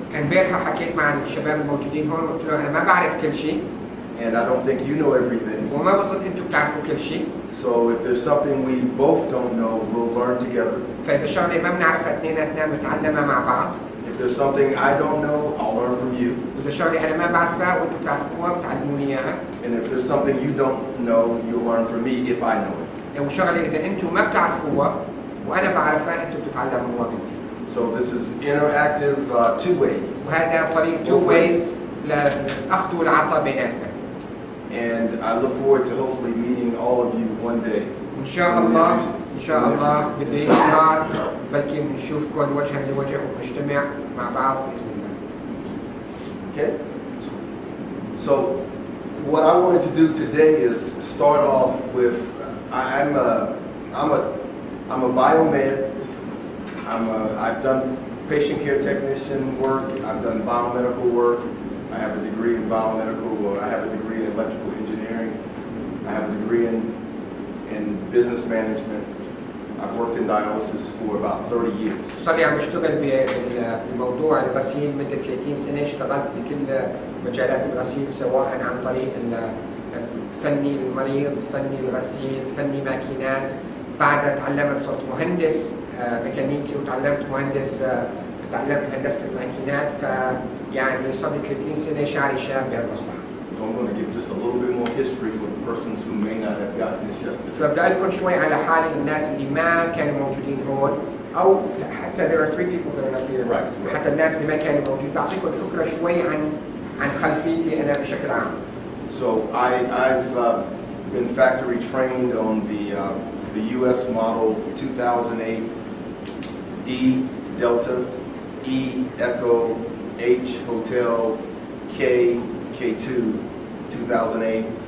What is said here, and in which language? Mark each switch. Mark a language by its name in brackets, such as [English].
[Arabic] امبارح حكيت مع الشباب الموجودين هون وقلت له انا ما بعرف كل شيء [English] and I don't think you know everything. [Arabic] وما بظن انتم بتعرفوا كل شيء. [English] So if there's something we both don't know, we'll learn together. [Arabic] فاذا شغله ما بنعرفها اثنيناتنا بنتعلمها مع بعض. [English] If there's something I don't know, I'll learn from you. [Arabic] واذا شغله انا ما بعرفها وانتم بتعرفوها بتعلموني اياها. [English] And if there's something you don't know, you'll learn from me if I know it. [Arabic] وشغله اذا انتم ما بتعرفوها وانا بعرفها انتم بتتعلموها مني. [English] So this is interactive, two-way. [Arabic] وهذا طريق [English] two ways [Arabic] للاخذ والعطاء بيناتنا. [English] And I look forward to hopefully meeting all of you one day. [Arabic] ان شاء الله بدي نهار بلكي بنشوفكم وجها لوجه ونجتمع مع بعض باذن الله. [English] Okay? So what I wanted to do today is start off with I'm a biomed. I've done patient care technician work. I've done biomedical work. I have a degree in biomedical. I have a degree in electrical engineering. I have a degree in business management. I've worked in dialysis for about 30 years. [Arabic] صار لي عم بشتغل بموضوع الغسيل مدة 30 سنة، اشتغلت بكل مجالات الغسيل سواء عن طريق فني المريض، فني الغسيل، فني ماكينات. بعدها تعلمت صرت مهندس ميكانيكي وتعلمت تعلمت هندسة الماكينات، فيعني صار لي 30 سنة شعري شاب بهالمصلحة. [English] So I'm going to give just a little bit more history for the persons who may not have gotten this yesterday. [Arabic] فبدأ لكم شوي على حال الناس اللي ما كانوا موجودين هون، أو حتى [English] there are 3 people that are not here. Right. [Arabic] حتى الناس اللي ما كانوا موجودين بعطيكم فكرة شوي عن خلفيتي أنا بشكل عام. [English] So I've been factory trained on the U.S. model 2008 D Delta E Echo H Hotel K K2 2008.